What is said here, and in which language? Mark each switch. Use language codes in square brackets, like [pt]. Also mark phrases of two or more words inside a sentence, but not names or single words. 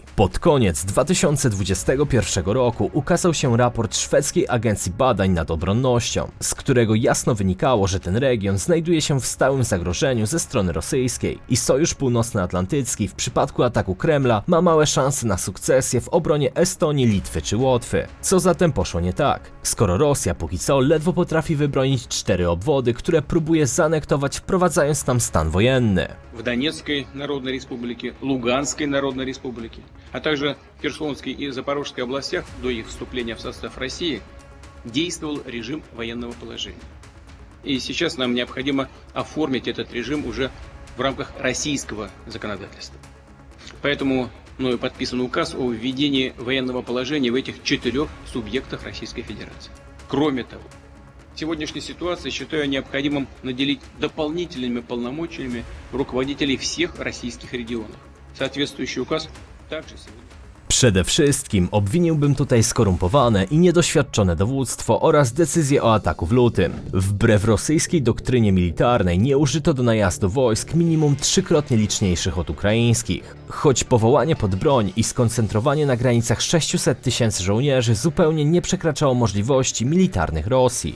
[pl] Pod koniec 2021 roku ukazał się raport szwedzkiej agencji badań nad obronnością, z którego jasno wynikało, że ten region znajduje się w stałym zagrożeniu ze strony rosyjskiej i Sojusz Północnoatlantycki w przypadku ataku Kremla ma małe szanse na sukcesję w obronie Estonii, Litwy czy Łotwy. Co zatem poszło nie tak? Skoro Rosja póki co ledwo potrafi wybronić 4 obwody, które próbuje zaanektować, wprowadzając tam stan wojenny. [ru] В Донецкой Народной Республике, Луганской Народной Республике, а также в Херсонской и Запорожской областях до их вступления в состав России действовал режим военного положения. И сейчас нам необходимо оформить этот режим уже в рамках российского законодательства. Поэтому мною подписан указ о введении военного положения в этих 4 субъектах Российской Федерации. Кроме того, в сегодняшней ситуации считаю необходимым наделить дополнительными полномочиями руководителей всех российских регионов. Соответствующий указ также сегодня. [pl] Przede wszystkim obwiniłbym tutaj skorumpowane i niedoświadczone dowództwo oraz decyzję o ataku w lutym. Wbrew rosyjskiej doktrynie militarnej nie użyto do najazdu wojsk minimum 3-krotnie liczniejszych od ukraińskich. Choć powołanie pod broń i skoncentrowanie na granicach 600 000 żołnierzy zupełnie nie przekraczało możliwości militarnych Rosji.